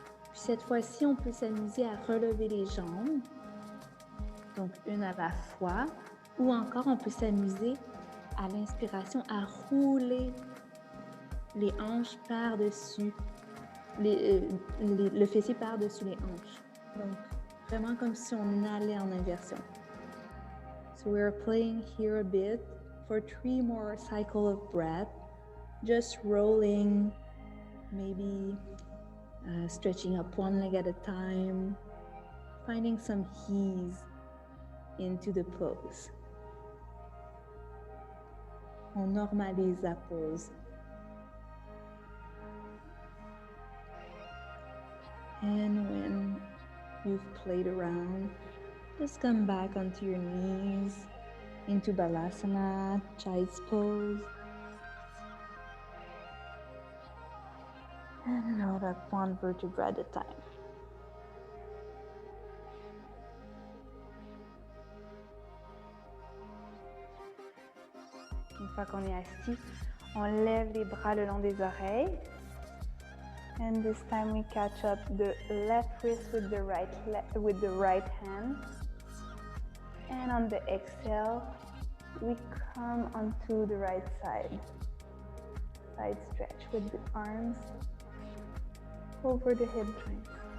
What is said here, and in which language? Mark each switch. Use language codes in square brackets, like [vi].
[fr] Puis cette fois-ci, on peut s'amuser à relever les jambes. Donc, une à la fois. Ou encore, on peut s'amuser à l'inspiration à rouler les hanches par-dessus, le fessier par-dessus les hanches. Donc, vraiment comme si on allait en inversion. [en] So we're playing here a bit for 3 more cycles of breath. Just rolling, maybe stretching up one leg at a time, finding some ease into the pose. [fr] On normalise la pose. [en] And when you've played around, just come back onto your knees, into Balasana, Child's Pose. And roll up one vertebra at a time. [fr] Une fois qu'on est assis, on lève les bras le long des oreilles. [en] And this time we catch up the left wrist with the right hand. And on the exhale, we come onto the right side. Side stretch with the arms over the hip joints.